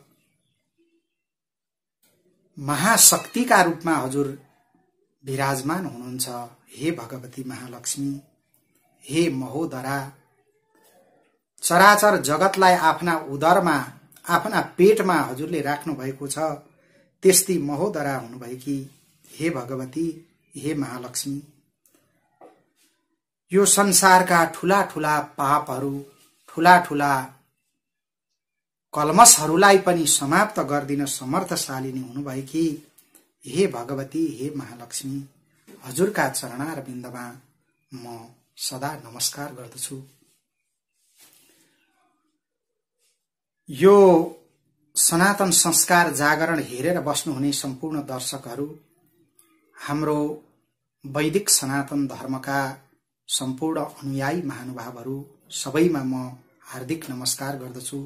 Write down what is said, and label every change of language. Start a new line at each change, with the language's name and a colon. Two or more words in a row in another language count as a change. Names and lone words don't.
Nepali: महाशक्तिका रूपमा हजुर विराजमान हुनुहुन्छ। हे भगवती महालक्ष्मी, हे महोदरा, चराचर जगतलाई आफ्ना उदरमा, आफ्ना पेटमा हजुरले राख्नु भएको छ। त्यस्ती महोदरा हुनुभएकी हे भगवती, हे महालक्ष्मी, यो संसारका ठूला ठूला पापहरू, ठूला ठूला कल्मशहरूलाई पनि समाप्त गर्दिन समर्थशालिनी हुनुभएकी हे भगवती, हे महालक्ष्मी, हजुरका चरणारविन्दमा म सदा नमस्कार गर्दछु। यो सनातन संस्कार जागरण हेरेर बस्नुहुने सम्पूर्ण दर्शकहरू, हाम्रो वैदिक सनातन धर्मका सम्पूर्ण अनुयायी महानुभावहरू सबैमा म हार्दिक नमस्कार गर्दछु।